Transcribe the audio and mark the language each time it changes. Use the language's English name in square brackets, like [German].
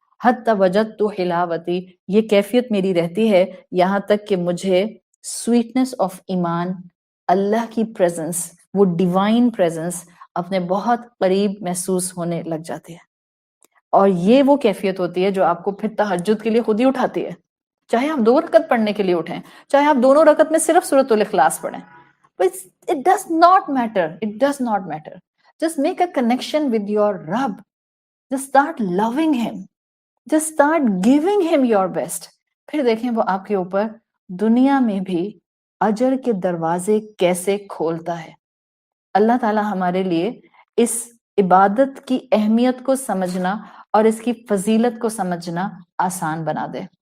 [Arabic] حتی وجدت حلاوتی، [Urdu] یہ کیفیت میری رہتی ہے یہاں تک کہ مجھے سویٹنس آف ایمان، اللہ کی پریزنس، وہ ڈیوائن پریزنس اپنے بہت قریب محسوس ہونے لگ جاتی ہے. اور یہ وہ کیفیت ہوتی ہے جو آپ کو پھر تہجد کے لیے خود ہی اٹھاتی ہے. چاہے آپ 2 رکعت پڑھنے کے لیے اٹھیں، چاہے آپ دونوں رکعت میں صرف سورۃ الاخلاص پڑھیں. [English] But it does not matter. It does not matter. Just make a connection with your Rabb. Just start loving him. Just start giving him your best. [Urdu] پھر دیکھیں وہ آپ کے اوپر دنیا میں بھی اجر کے دروازے کیسے کھولتا ہے. اللہ تعالیٰ ہمارے لیے اس عبادت کی اہمیت کو سمجھنا اور اس کی فضیلت کو سمجھنا آسان بنا دے.